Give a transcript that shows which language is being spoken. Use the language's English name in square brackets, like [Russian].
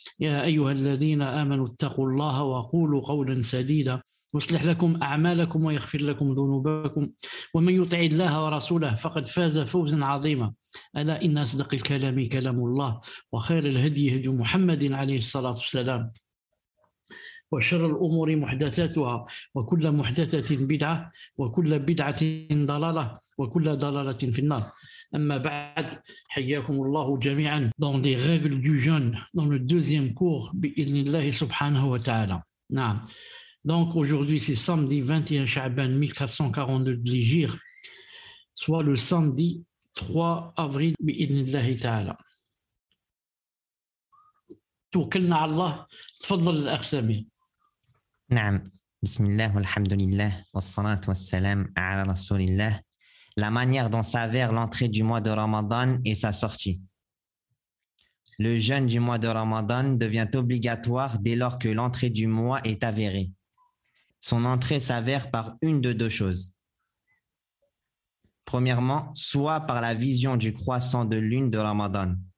[Arabic] يا أيها الذين آمنوا اتقوا الله وقولوا قولا سديدا يصلح لكم أعمالكم ويغفر لكم ذنوبكم، ومن يطع الله ورسوله فقد فاز فوزا عظيما. ألا إن أصدق الكلام كلام الله، وخير الهدي هدي محمد عليه الصلاة والسلام، وشر الأمور محدثاتها، وكل محدثة بدعة، وكل بدعة ضلالة، وكل ضلالة في النار. [French] أما بعد، حياكم الله جميعا dans les règles du jeûne, dans le deuxième cours بإذن الله سبحانه وتعالى. [Arabic] نعم. [French] Donc aujourd'hui c'est samedi 21 Sha'ban 1442 de l'Hégire, soit le samedi 3 avril بإذن الله تعالى. [Arabic] توكلنا على الله. تفضل الأخ سامي. نعم. بسم الله والحمد لله والصلاة والسلام على رسول الله. [French] La manière dont s'avère l'entrée du mois de Ramadan et sa sortie. Le jeûne du mois de Ramadan devient obligatoire dès lors que l'entrée du mois est avérée. Son entrée s'avère par une de deux choses. Premièrement, soit par la vision du croissant de lune de Ramadan.